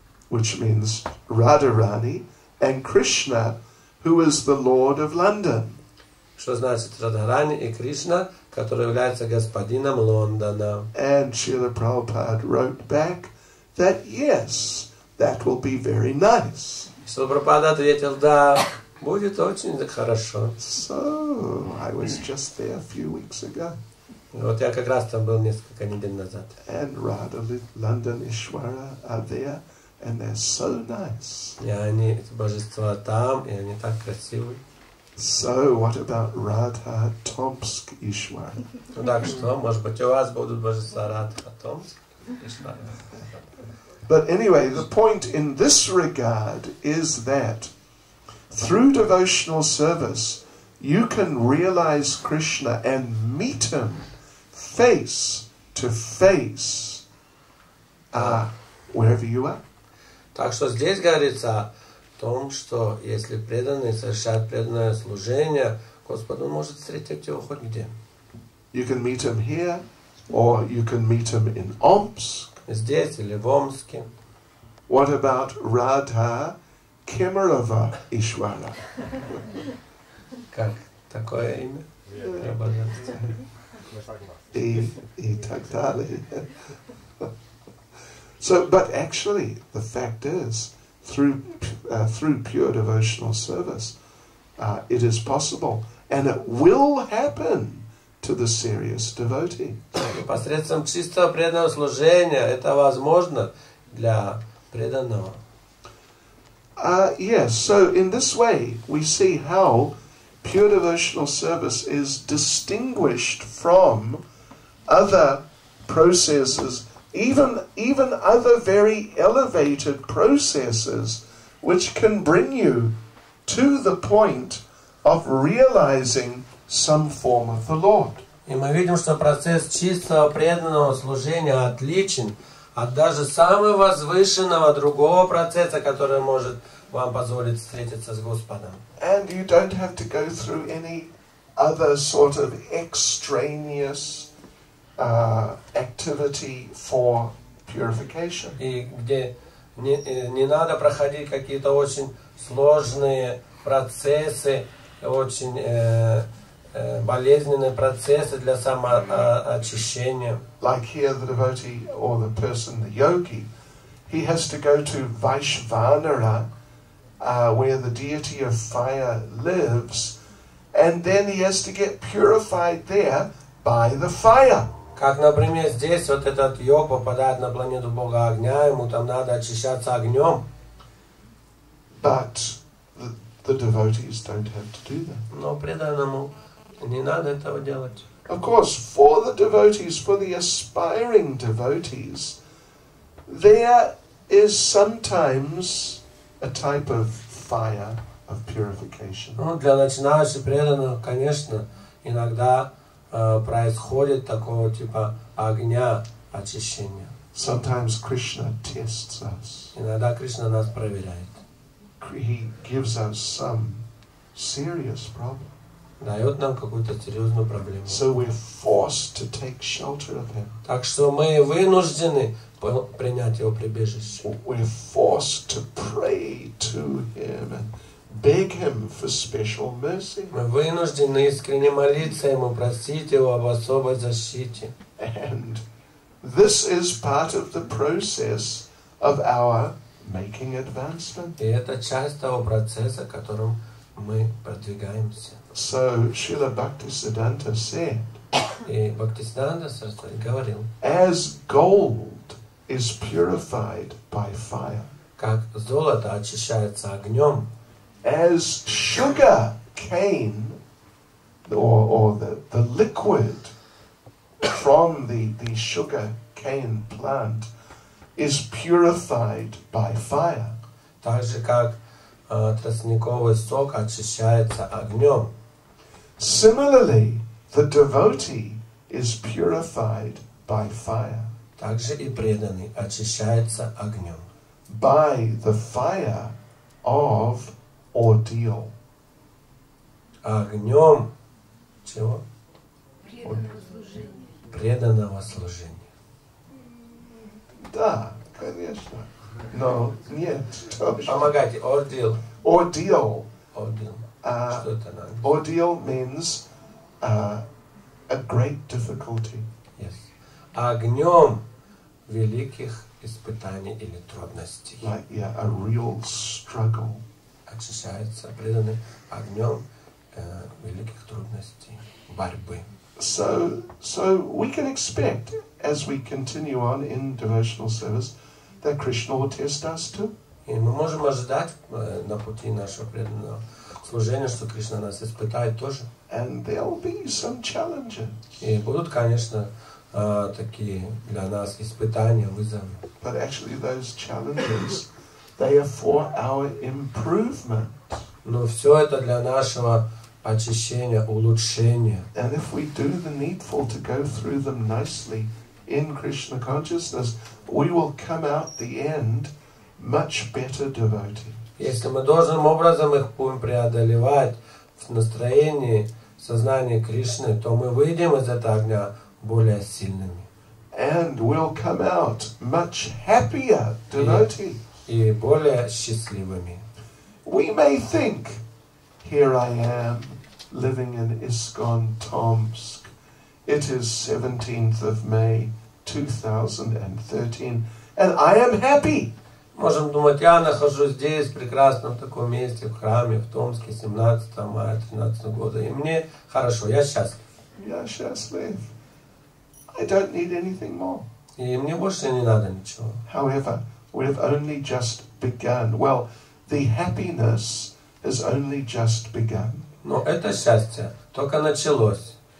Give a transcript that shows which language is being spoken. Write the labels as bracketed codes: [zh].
[en] Which means Radharani and Krishna, who is the Lord of London. [ru] Что значит Радхарани и Кришна, который является господином Лондона. [en] And Srila Prabhupada wrote back that yes, that will be very nice. [ru] Шрила Прабхупада ответил, да, будет очень хорошо. [en] So I was just there a few weeks ago. [ru] Вот я как раз там был несколько недель назад. [en] And Radha London Ishwara are there, and they're so nice. [ru] И они, эти божества там, и они так красивые. [en] So what about Radha Tomsk Ishwara? [ru] Ну так что, может быть, у вас будут божества Радха Томск? [en] But anyway, the point in this regard is that through devotional service, you can realize Krishna and meet him face to face wherever you are. [ru] Так что здесь говорится о том, что если преданный совершает преданное служение, Господь, он может встретить его хоть где. [en] You can meet him here, or you can meet him in Tomsk. [ru] Здесь или в Омске. [en] What about Radha Kemerava Ishwara? [ru] Как такое имя? И так далее. [en] So, but actually, the fact is, through pure devotional service, it is possible, and it will happen to the serious devotee. [ru] Посредством чистого преданного служения это возможно для преданного. [en] Yes, so in this way, we see how pure devotional service is distinguished from other processes, even other very elevated processes, which can bring you to the point of realizing some form of the Lord. [ru] И мы видим, что процесс чистого преданного служения отличен от даже самого возвышенного другого процесса, который может вам позволить встретиться с Господом. [en] And you don't have to go through any other sort of extraneous activity for purification. [ru] И где не надо проходить какие-то очень сложные процессы, очень болезненные процессы для самоочищения. [en] Like here, the devotee or the person, the yogi, he has to go to Vaishvanara, where the deity of fire lives, and then he has to get purified there by the fire. [ru] Как, например, здесь вот этот йог попадает на планету Бога огня, ему там надо очищаться огнем. [en] But the devotees don't have to do that. [ru] Но преданному не надо этого делать. [en] Of course, for the devotees, for the aspiring devotees, there is sometimes a type of fire of purification. [ru] Ну, для начинающих преданных, конечно, иногда происходит такого типа огня очищения. [en] Sometimes Krishna tests us. [ru] Иногда Кришна нас проверяет. [en] He gives us some serious problem. [ru] Дает нам какую-то серьезную проблему. [en] So we're forced to take shelter of him. [ru] Так что мы вынуждены принять его прибежище. [en] We're forced to pray to him and beg him for special mercy. [ru] Мы вынуждены искренне молиться ему, просить его об особой защите. [en] And this is part of the process of our making advancement. [ru] И это часть того процесса, которым мы продвигаемся. [en] So Srila Bhaktisiddhanta said, [ru] И Бхактисиддханта Сарасвати говорил, [en] as gold is purified by fire, [ru] как золото очищается огнем, [en] as sugar cane or the liquid from the sugar cane plant is purified by fire. [ru] так же как тростниковый сок очищается огнем. [en] Similarly, the devotee is purified by fire, [ru] Также и преданный очищается огнем. [en] by the fire of ordeal. [ru] Огнем чего? Преданного служения. Преданного служения. Да, конечно. Но нет. Помогайте. Ордил. [en] Ordeal. Ордил. Uh, [ru] Что это на английском? [en] ordeal means a great difficulty. Yes. [ru] Огнем великих испытаний или трудностей. [en] Like, yeah, a real struggle. [ru] Очищается преданный огнем великих трудностей, борьбы. [en] So we can expect, as we continue on in devotional service, that Krishna will test us too. [ru] И мы можем ожидать на пути нашего преданного служения, что Кришна нас испытает тоже. [en] And there'll be some challenges. [ru] И будут, конечно, такие для нас испытания, вызовы. [en] But actually those challenges, they are for our improvement. [ru] Но все это для нашего очищения, улучшения. [en] And if we do the needful to go through them nicely in Krishna consciousness, we will come out the end much better devotee. [ru] Если мы должным образом их будем преодолевать в настроении, сознании Кришны, то мы выйдем из этого огня более сильными. [en] And we'll come out much happier devotee. [ru] И более счастливыми. [en] We may think, here I am, living in ИСККОН Tomsk. It is 17th of May, 2013, and I am happy. [ru] Можем думать, я нахожусь здесь, в прекрасном таком месте, в храме, в Томске, 17 мая 2013 года, и мне хорошо, я счастлив. Я счастлив. [en] I don't need anything more. [ru] И мне больше не надо ничего. [en] However, we have only just begun. Well, the happiness has only just begun. [ru] Но это счастье только началось.